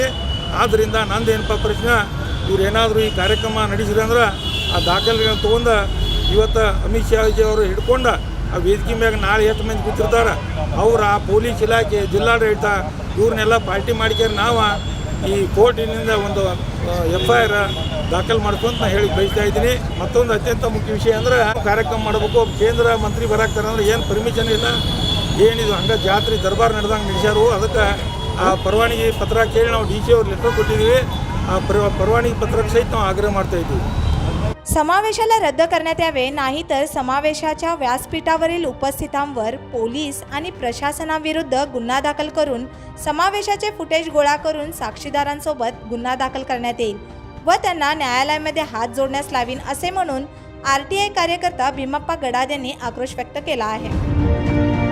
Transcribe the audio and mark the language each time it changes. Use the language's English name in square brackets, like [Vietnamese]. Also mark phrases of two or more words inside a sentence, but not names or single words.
[Kannada] ಆದ್ದರಿಂದ ನಂದೇನಪ್ಪ ಪ್ರಶ್ನೆ, ಇವ್ರು ಏನಾದರೂ ಈ ಕಾರ್ಯಕ್ರಮ ನಡೆಸಿದ್ರೆ ಅಂದ್ರೆ ಆ ದಾಖಲೆಗಳನ್ನು ತೊಗೊಂಡು ಇವತ್ತು ಅಮಿತ್ ಶಾಜಿ ಅವರು ಹಿಡ್ಕೊಂಡು ಆ ವೇದಿಕೆ ಮ್ಯಾಗ ನಾಳೆ ಎಷ್ಟು ಮಂದಿ ಕೂತಿರ್ತಾರೆ ಅವ್ರು ಆ ಪೊಲೀಸ್ ಇಲಾಖೆ ಜಿಲ್ಲಾಡಳಿತ ಇವ್ರನ್ನೆಲ್ಲ ಪಾರ್ಟಿ ಮಾಡಿಕ್ಯಾರ ನಾವು ಈ ಕೋರ್ಟಿನಿಂದ ಒಂದು FIR ದಾಖಲು ಮಾಡ್ಕೊಂತ ನಾನು ಹೇಳಿ ಬಯಸ್ತಾ ಇದ್ದೀನಿ। ಮತ್ತೊಂದು ಅತ್ಯಂತ ಮುಖ್ಯ ವಿಷಯ ಅಂದರೆ ಕಾರ್ಯಕ್ರಮ ಮಾಡಬೇಕು, ಕೇಂದ್ರ ಮಂತ್ರಿ ಬರಾಕ್ತಾರೆ ಅಂದ್ರೆ ಏನು ಪರ್ಮಿಷನ್ ಇಲ್ಲ, ಏನಿದು ಹಂಗೆ ಜಾತ್ರೆ ದರ್ಬಾರ್ ನಡೆದಂಗೆ ನಡೆಸ್ಯಾರು। ಅದಕ್ಕೆ ಆ ಪರವಾನಗಿ ಪತ್ರ ಕೇಳಿ ನಾವು DC ಅವ್ರು ಲೆಟರ್ ಕೊಟ್ಟಿದ್ದೀವಿ, ಆ [Marathi] परवानगी पत्रक सहित [Kannada] ನಾವು ಆಗ್ರಹ ಮಾಡ್ತಾ ಇದ್ದೀವಿ। [Marathi] समावेशाला रद्द करण्यात यावे, नाहीतर समावेशाच्या व्यासपीठावरील उपस्थितांवर पोलीस आणि प्रशासनाविरुद्ध गुन्हा दाखल करून समावेशाचे फुटेज गोळा करून साक्षीदारांसोबत गुन्हा दाखल करण्यात येईल व त्यांना न्यायालयामध्ये हात जोडण्यास लावीन असे म्हणून आरटीआय कार्यकर्ता भीमप्पा गडाद यांनी आक्रोश व्यक्त केला आहे।